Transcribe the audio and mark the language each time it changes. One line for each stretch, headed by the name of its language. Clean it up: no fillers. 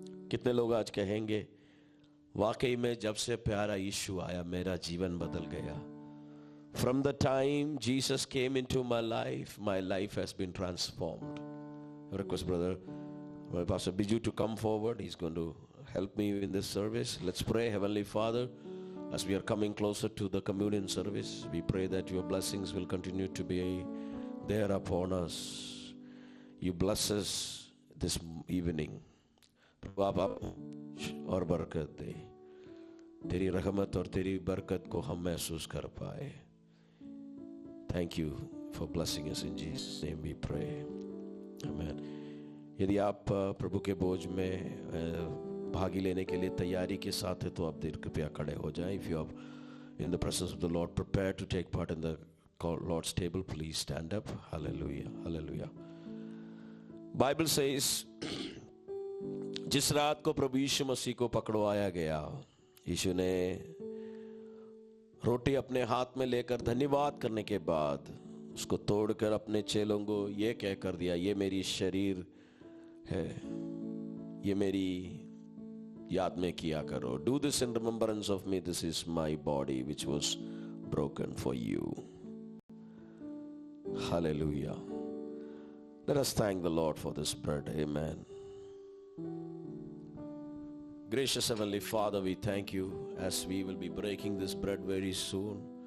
Hindi: कितने लोग आज कहेंगे वाकई में जब से प्यारा यीशु आया मेरा जीवन बदल गया?
English: From the time Jesus came into my life has been transformed. I request brother Pastor Biju to come forward. He's going to help me in this service. Let's pray. Heavenly Father, as we are coming closer to the communion service, we pray that your blessings will continue to be there upon us. You bless us this evening.
Hindi: आप और बरकत दे, तेरी रहमत और तेरी बरकत को हम महसूस कर पाए.
English: Thank you for blessing us in Jesus' name we pray. Amen.
Hindi: यदि आप प्रभु के बोझ में भागी लेने के लिए तैयारी के साथ है तो आप देर कृपया खड़े हो जाएं.
English: If you are in the presence of the Lord, prepared to take part in the Lord's table, please stand up. Hallelujah, hallelujah. Bible says,
Hindi: जिस रात को प्रभु यीशु मसीह को पकड़वाया गया, यीशु ने रोटी अपने हाथ में लेकर धन्यवाद करने के बाद उसको तोड़कर अपने चेलों को ये कहकर दिया, ये मेरी शरीर है, ये मेरी याद में किया करो.
English: Do this in remembrance of me. This is my body which was broken for you. Hallelujah. Let us thank the Lord for this bread. Amen. Gracious Heavenly Father, we thank you as we will be breaking this bread very soon.